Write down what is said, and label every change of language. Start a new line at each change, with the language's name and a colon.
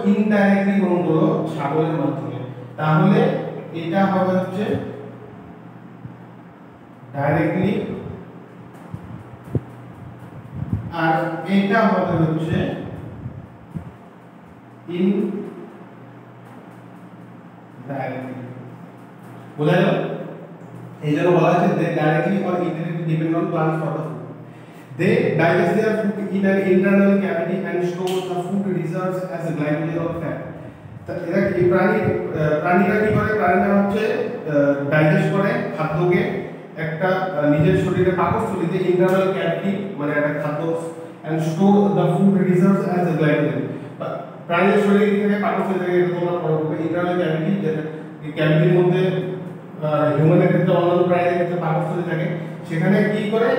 Bangla: Indirectly গ্রহণ করলো ছাগলের মাধ্যমে। তাহলে এটা হবে হচ্ছে ডাইরেক্টলি, আর এটা হবে হচ্ছে ইনডাইরেক্টলি। বোঝা গেল?
English: এই জন্য বলা হচ্ছে they directly or indirectly depend on plants for the food. They digest their food in an internal cavity and store the food reserves as a glycogen or fat.
Bangla: তা এরা কি প্রাণীরা কি করে? প্রাণীরা হচ্ছে ডাইজেস্ট করে খাদ্যকে একটা নিজের শরীরে পাকস্থলীতে, ইন্টারনাল ক্যাভিটি মানে একটা খাদ্য,
English: and store the food reserves as a glycogen.
Bangla: প্রাণীর শরীরে কি থাকে? পাকস্থলী থেকে, এটা তোমরা পড়বে ইন্টারনাল ক্যাভিটি, যেটা এই ক্যাভিটির মধ্যে হিউম্যানের ক্ষেত্রে, অন্যান্য প্রাণীদের ক্ষেত্রে পাকস্থলী থাকে। সেখানে কি করে?